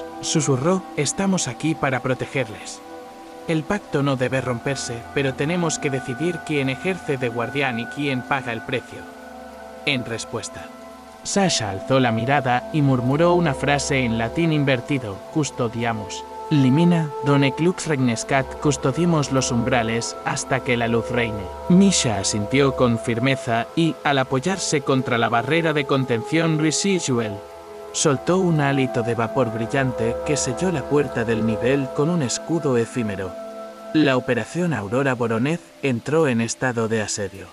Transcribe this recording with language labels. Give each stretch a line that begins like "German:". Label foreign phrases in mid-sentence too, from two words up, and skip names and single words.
Spanish: Susurró: estamos aquí para protegerles. El pacto no debe romperse, pero tenemos que decidir quién ejerce de guardián y quién paga el precio. En respuesta, Sasha alzó la mirada y murmuró una frase en latín invertido: custodiamos.
Latin: Limina, donec lux regnescat,
Spanish: custodiemos los umbrales hasta que la luz reine. Misha asintió con firmeza y, al apoyarse contra la barrera de contención residual, soltó un hálito de vapor brillante que selló la puerta del nivel con un escudo efímero. La operación Aurora Voronej entró en estado de asedio.